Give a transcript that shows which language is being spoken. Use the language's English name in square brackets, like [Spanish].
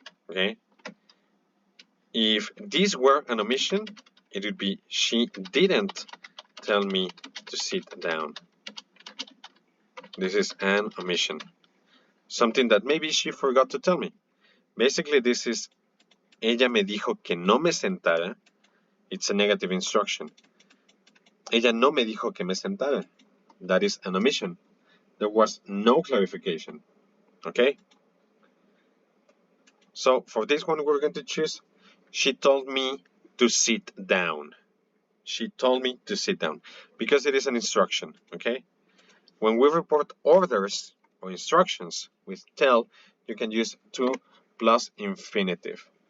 [English] Okay? If this were an omission, it would be she didn't tell me to sit down. This is an omission. Something that maybe she forgot to tell me. Basically, this is [Spanish] ella me dijo que no me sentara. [English] It's a negative instruction. [Spanish] Ella no me dijo que me sentara. [English] That is an omission. There was no clarification. Okay? So for this one, we're going to choose, she told me to sit down. She told me to sit down, because it is an instruction, okay? When we report orders or instructions with tell, you can use to plus infinitive.